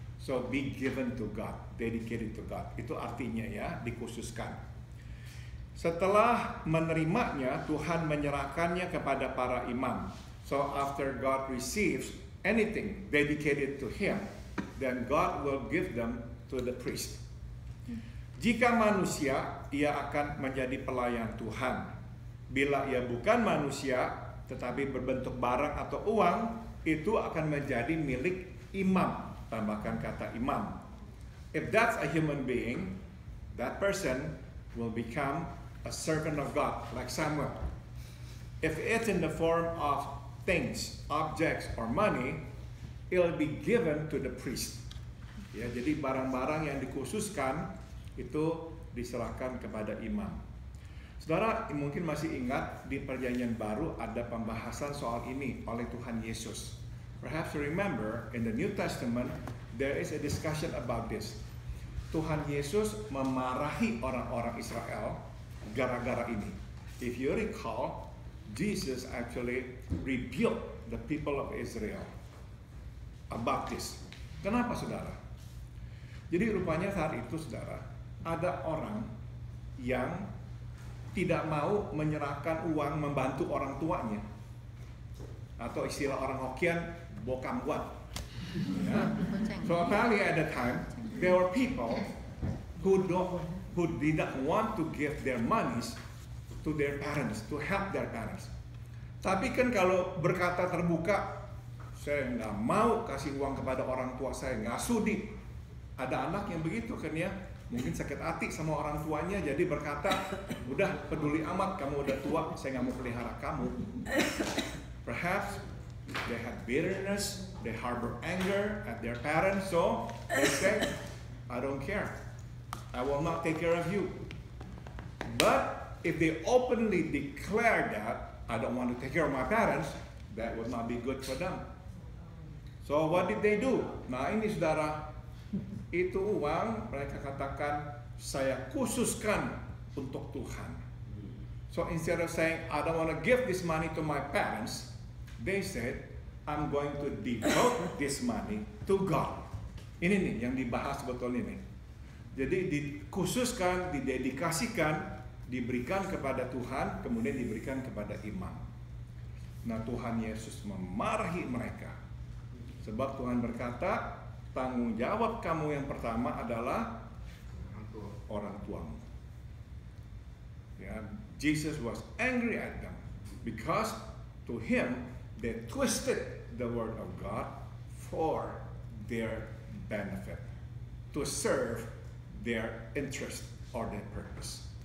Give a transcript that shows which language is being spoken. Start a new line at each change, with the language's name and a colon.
English: So be given to God, dedicated to God.
Indonesian: Itu artinya ya, dikhususkan. Setelah menerimanya, Tuhan menyerahkannya kepada para imam.
English: So after God receives anything dedicated to Him, then God will give them to the priest.
Indonesian: Jika manusia, ia akan menjadi pelayan Tuhan. Bila ia bukan manusia, tetapi berbentuk barang atau uang, itu akan menjadi milik imam tambahkan kata imam.
English: If that's a human being, that person will become a servant of God, like Samuel. If it's in the form of things, objects, or money, it will be given to the priest.
Indonesian: Ya, jadi barang-barang yang dikhususkan itu diserahkan kepada imam. Saudara mungkin masih ingat di Perjanjian Baru ada pembahasan soal ini oleh Tuhan Yesus.
English: Perhaps you remember in the New Testament there is a discussion about this.
Indonesian: Tuhan Yesus memarahi orang-orang Israel gara-gara ini.
English: If you recall, Jesus actually rebuked the people of Israel about this.
Indonesian: Kenapa, saudara? Jadi rupanya saat itu, saudara, ada orang yang tidak mau menyerahkan uang membantu orang tuanya, atau istilah orang Hokkien, bokam buat. Ya.
English: So apparently at the time there were people who didn't want to give their monies to their parents, to help their parents.
Indonesian: Tapi kan kalau berkata terbuka, saya nggak mau kasih uang kepada orang tua saya, nggak sudi. Ada anak yang begitu kan ya, mungkin sakit hati sama orang tuanya, jadi berkata, udah peduli amat, kamu udah tua, saya nggak mau pelihara kamu.
English: Perhaps they had bitterness, they harbor anger at their parents, so they say, I don't care, I will not take care of you. But if they openly declare that, I don't want to take care of my parents, that would not be good for them. So what did they do?
Indonesian: Nah ini saudara, itu uang mereka katakan saya khususkan untuk Tuhan.
English: So instead of saying I don't want to give this money to my parents, they said I'm going to devote this money to God.
Indonesian: Ini nih yang dibahas sebetulnya nih. Jadi dikhususkan, didedikasikan, diberikan kepada Tuhan, kemudian diberikan kepada imam. Nah Tuhan Yesus memarahi mereka. Sebab Tuhan berkata, tanggung jawab kamu yang pertama adalah orang tuamu.
English: Ya, Jesus was angry at them because to him they twisted the word of God for their benefit, to serve their interest or their purpose.